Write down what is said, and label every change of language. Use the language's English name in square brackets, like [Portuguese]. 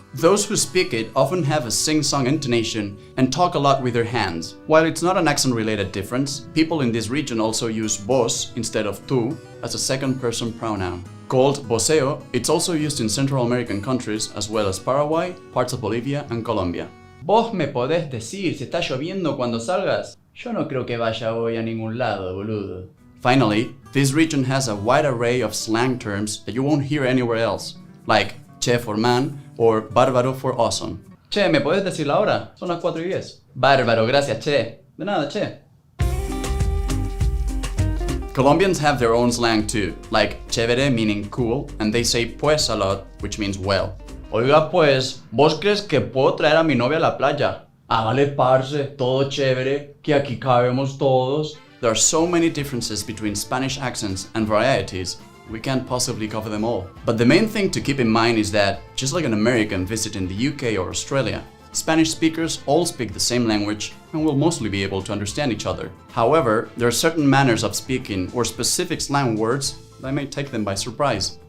[English] Those who speak it often have a sing-song intonation and talk a lot with their hands. While it's not an accent-related difference, people in this region also use vos instead of tú as a second-person pronoun. Called voceo, it's also used in Central American countries as well as Paraguay, parts of Bolivia and Colombia. [Spanish] Vos me podés decir si está lloviendo cuando salgas? Yo no creo que vaya hoy a ningún lado, boludo. [English] Finally, this region has a wide array of slang terms that you won't hear anywhere else, like che for man or bárbaro for awesome. [Spanish] Che, ¿me puedes decir la hora? Son las 4:10. Bárbaro, gracias, che. De nada, che. [English] Colombians have their own slang too, like chévere meaning cool, and they say pues a lot, which means well. [Spanish] Oiga, pues, ¿vos crees que puedo traer a mi novia a la playa? Hágale, parce, todo chévere, que aquí cabemos todos. [English] There are so many differences between Spanish accents and varieties, we can't possibly cover them all. But the main thing to keep in mind is that, just like an American visiting the UK or Australia, Spanish speakers all speak the same language and will mostly be able to understand each other. However, there are certain manners of speaking or specific slang words that may take them by surprise.